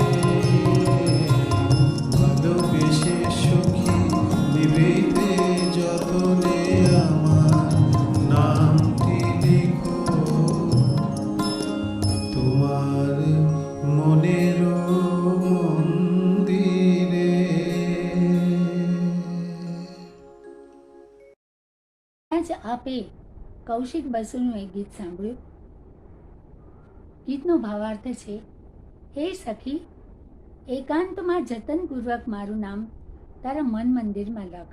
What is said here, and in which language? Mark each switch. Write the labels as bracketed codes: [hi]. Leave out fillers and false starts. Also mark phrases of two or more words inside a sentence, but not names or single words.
[bn] ভালোবেসে সখী নিভৃতে যতনে আমার নামটি লিখো তোমার মনের মন্দিরে। [gu] આજ આપે કૌશિક બસુનું એક ગીત સાંભળ્યું. ગીતનો ભાવાર્થ છે: હે સખી, એકાંતમાં જતનપૂર્વક મારું નામ તારા મન મંદિરમાં લખ.